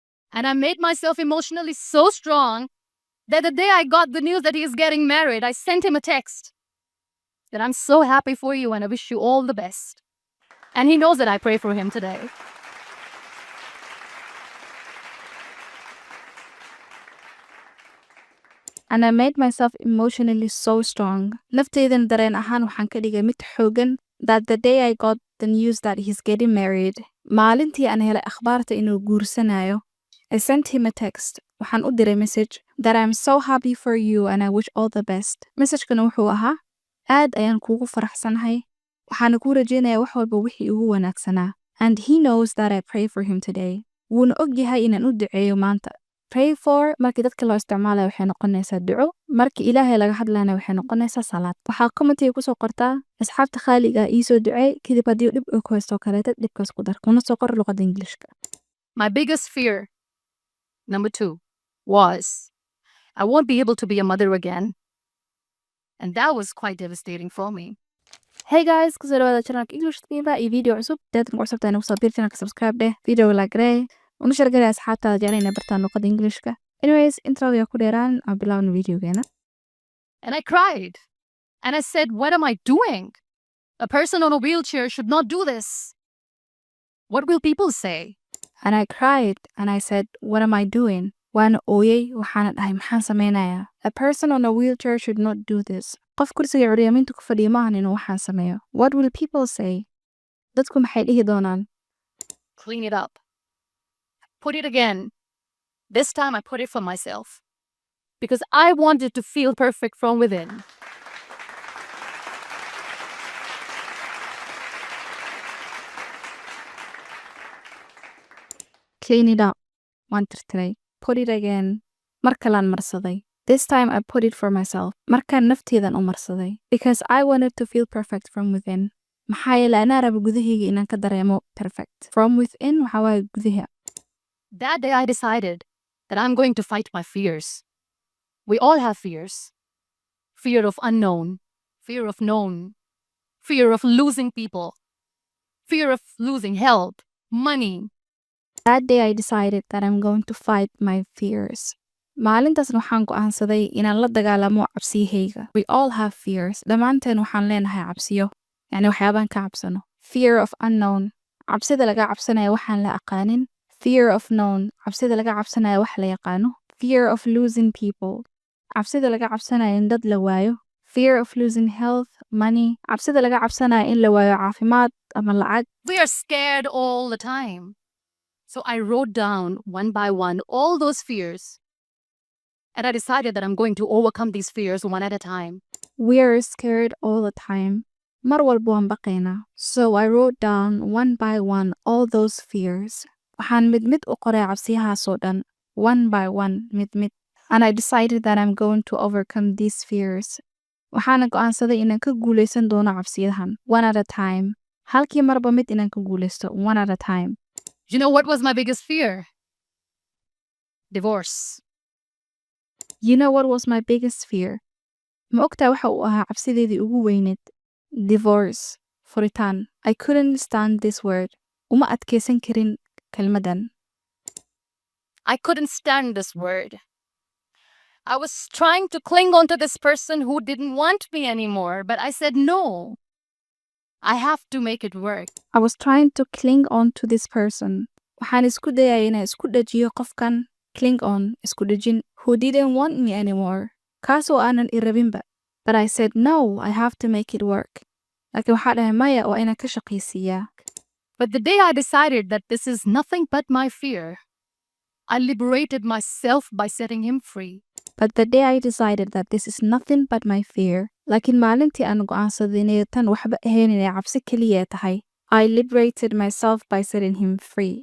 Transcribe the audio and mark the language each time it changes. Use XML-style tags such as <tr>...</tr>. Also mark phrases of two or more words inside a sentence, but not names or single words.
<en>And I made myself emotionally so strong that the day I got the news that he is getting married, I sent him a text that I'm so happy for you and I wish you all the best. And he knows that I pray for him today. And I made myself emotionally so strong.</en> <so>Naftaydan dareen ahaan waxaan ka dhigay mid xoogan</so> <en>that the day I got the news that he's getting married,</en> <so>maalintii aan helay akhbaarta inuu guursanayo,</so> <en>I sent him a text.</en> <so>Waxaan u diray message</so> <en>that I'm so happy for you and I wish all the best.</en> <so>Messagekana wuxuu ahaa, aad ayaan kuugu faraxsanahay. Waxaana kuu rajeynayaa wax walba wixii ugu wanaagsanaa.</so> <en>And he knows that I pray for him today.</en> <so>Wuuna og yahay inaan u duceeyo maanta.</so> <en>Pray for</en> <so>markii dadka loo isticmaalayo waxay noqonaysaa duco, markii Ilaahay laga hadlayna waxay noqonaysaa salaad. Waxaa commentiga ku soo qortaa asxaabta khaaliga ii soo duceey kadib haddii dhib ku haysto kaleeta dhibkaas ku dar. Kuna soo qor luqadda Ingiriiska.</so> <en>My biggest fear, number 2, was I won't be able to be a mother again. And that was quite devastating for me. Hey guys,</en> <so>kusoo dhawaada channelka English with Mima iyo video cusub. Dadka ku cusubta inagu soo biir channelka subscribe dheh, video like garee, una share garee asxaabtaada jecel inay bartaan luqadda Ingiriiska. Anyways, introduction ku dheeraan aan bilaawno videogeena.</so> <en>And I cried. And I said, what am I doing? A person on a wheelchair should not do this. What will people say? And I cried and I said, what am I doing?</en> <so>Waan ooyay waxaana dhahay maxaan sameynayaa?</so> <en>A person on a wheelchair should not do this.</en> <so>Qof kursiga curyaamintu ku fadhiya maahan inuu waxaan sameeyo.</so> <en>What will people say?</en> <so>Dadku maxay dhihi doonaan?</so> <en>Clean it up. Put it again. This time I put it for myself. Because I wanted to feel perfect from within. Clean it up.</en> <so>Waan tirtiray.</so> <en>Put it again.</en> <so>Mar kalaan marsaday.</so> <en>This time I put it for myself.</en> <so>Markaan nafteydan u marsaday.</so> <en>Because I wanted to feel perfect from within.</en> <so>Maxaa yeelay anaa raba gudahayga inaan ka dareemo perfect.</so> <en>From within</en> <so>waxaa waaye gudaha.</so> <en>That day I decided that I'm going to fight my fears. We all have fears. Fear of unknown. Fear of known. Fear of losing people. Fear of losing help. Money. That day I decided that I'm going to fight my fears.</en> <so>Maalintaasna waxaan go'aansaday inaan la dagaalamo cabsiyahayga.</so> <en>We all have fears.</en> <so>Dhammaanteen waxaan leenahay cabsiyo. Yani waxyaabaan ka cabsano.</so> <en>Fear of unknown.</en> <so>Cabsida laga cabsanaya waxaan la aqaanin.</so> <en>Fear of known.</en> <so>Cabsida laga cabsanaya wax la yaqaano.</so> <en>Fear of losing people.</en> <so>Cabsida laga cabsanaya in dad la waayo.</so> <en>Fear of losing health, money.</en> <so>Cabsida laga cabsanaya in la waayo caafimaad ama lacag.</so> <en>We are scared all the time. So I wrote down one by one all those fears. And I decided that I'm going to overcome these fears one at a time. We are scared all the time.</en> <so>Mar walba waan baqaynaa.</so> <en>So I wrote down one by one all those fears.</en> <so>Waxaan mid mid u qoray cabsiyahaasoo dhan.</so> <en>One by one,</en> <so>mid mid.</so> <en>And I decided that I'm going to overcome these fears.</en> <so>Waxaana go'aansaday inaan ka guulaysan doono cabsiyahan.</so> <en>One at a time.</en> <so>Halkii marba mid inaan ka guulaysto.</so> <en>One at a time. You know what was my biggest fear? Divorce. You know what was my biggest fear?</en> <so>Ma ogtaa waxa uu ahaa cabsideedii ugu weyneed?</so> <en>Divorce. Furitaan. I couldn't stand this word.</en> <so>Uma adkeysan karin kelmadan.</so> <en>I couldn't stand this word. I was trying to cling on to this person who didn't want me anymore, but I said no. I have to make it work. I was trying to cling on to this person.</en> <so>Waxaan isku dayay inaan isku dhajiyo qofkan.</so> <en>Cling on,</en> <so>isku dhajin.</so> <en>Who didn't want me anymore.</en> <so>Kaasoo aanan i rabinba.</so> <en>But I said no, I have to make it work.</en> <so>Laakiin waxaa dhahay maya waa inaan ka shaqaysiiyaa.</so> <en>But the day I decided that this is nothing but my fear, I liberated myself by setting him free. But the day I decided that this is nothing but my fear,</en> <so>laakiin maalintii aan go'aansaday inay tan waxba ahayn inay cabsi keliya tahay,</so> <en>I liberated myself by setting him free.</en>